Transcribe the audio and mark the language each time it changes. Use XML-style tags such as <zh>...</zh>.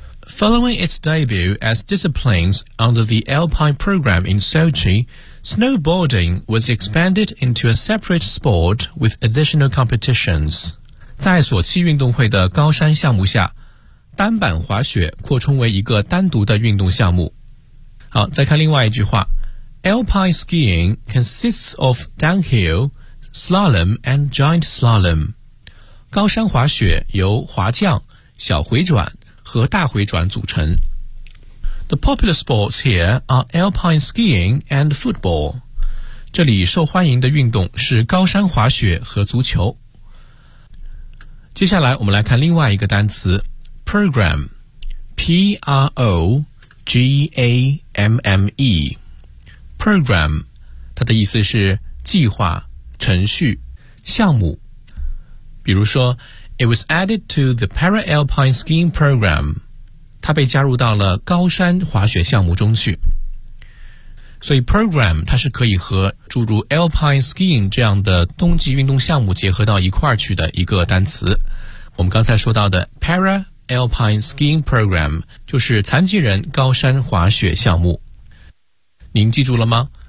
<en>Following its debut as disciplines under the Alpine program in Sochi, snowboarding was expanded into a separate sport with additional competitions.</en> <zh>在索契运动会的高山项目下，单板滑雪扩充为一个单独的运动项目。好，再看另外一句话，</zh> <en>Alpine skiing consists of downhill, slalom and giant slalom.</en> <zh>高山滑雪由滑降、小回转和大回转组成。</zh> <en>The popular sports here are alpine skiing and football.</en> <zh>这里受欢迎的运动是高山滑雪和足球。接下来我们来看另外一个单词 Program P-R-O-G-A-M-M-E Program 它的意思是计划、程序、项目，比如说</zh> <en>It was added to the Para-Alpine Skiing Program，</en> <zh>它被加入到了高山滑雪项目中去。所以 Program 它是可以和诸如 Alpine Skiing 这样的冬季运动项目结合到一块去的一个单词。我们刚才说到的 Para Alpine Skiing Program 就是残疾人高山滑雪项目。您记住了吗？</zh>